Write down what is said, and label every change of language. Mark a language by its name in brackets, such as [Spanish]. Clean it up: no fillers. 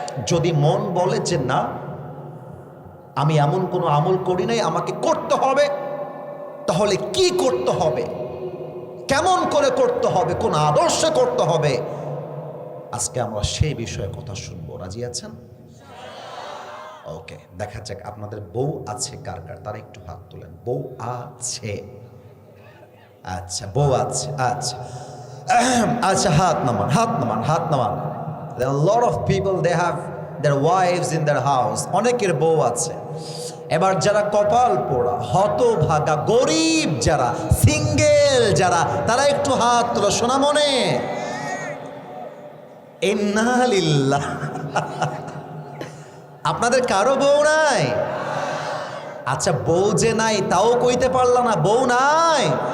[Bangla] যদি মন বলে যে না, আমি এমন কোনো আমল করি নাই, আমাকে করতে হবে, তাহলে কি করতে হবে, কেমন করে করতে হবে, কোন আদর্শে করতে হবে, আজকে আমরা সেই বিষয়ে কথা শুনবো। রাজি আছেন? ওকে, দেখা যাক আপনাদের বউ আছে কার কার, তারা একটু হাত তোলেন। বউ আছে? আচ্ছা, বউ আছে। আচ্ছা আচ্ছা, হাত নামান, হাত নামান, হাত নামান। [English] There are a lot of people, they have their wives in their house. [Bangla] অনেকের বউ আছে। এবার যারা কপাল পোড়া, হতভাগা, গরিব যারা, সিঙ্গেল যারা, তারা একটু হাত তোলো। শোনা মনে, ইন্না লিল্লাহ। আপনাদের কারো বউ নাই? আচ্ছা, বউ যে নাই তাও কইতে পারলা না, বউ নাই?